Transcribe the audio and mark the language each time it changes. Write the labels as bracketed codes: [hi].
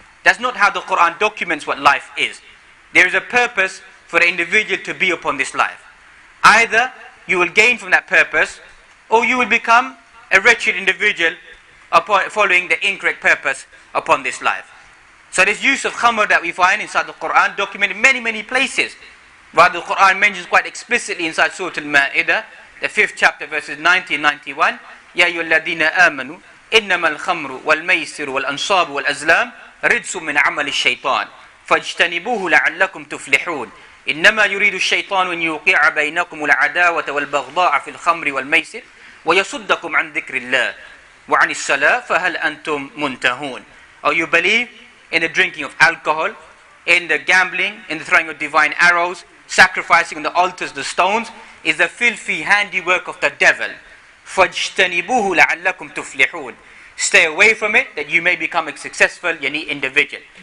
[en] That's not how the Quran documents what life is. There is a purpose for the individual to be upon this life. Either you will gain from that purpose, or you will become a wretched individual following the incorrect purpose upon this life. So this use of khamr that we find inside the Quran documented in many, many places. But the Quran mentions quite explicitly inside Surah Al-Ma'idah, the 5th chapter, verses 90 and 91, [ar] يَا أَيُّهَا الَّذِينَ آمَنُوا إِنَّمَا الْخَمْرُ وَالْمَيْسِرُ وَالْأَنصَابُ وَالْأَزْلَامُ رِجْسٌ مِّنْ عَمَلِ الشَّيْطَانِ فَاجْتَنِبُوهُ لَعَلَّكُمْ تُفْلِحُونَ إِنَّمَا يُرِيدُ الشَّيْطَانُ أَنْ يُوقِعَ بَيْنَكُمُ الْعَدَاوَةَ وَالْبَغْضَاءَ فِي الْخَمْرِ وَالْمَيْسِرِ وَيَصُدَّكُمْ عَنْ ذِكْرِ اللَّهِ وَعَنِ الصَّلَاةِ فَهَلْ أَنْتُمْ مُنْتَهُونَ. [en] Or you believe in the drinking of alcohol, in the gambling, in the throwing of divine arrows, sacrificing on the altars the stones, is the filthy handiwork of the devil. [ar] فَاجْتَنِبُوهُ لَعَلَّكُمْ تُفْلِحُونَ. [en] Stay away from it, that you may become a successful individual.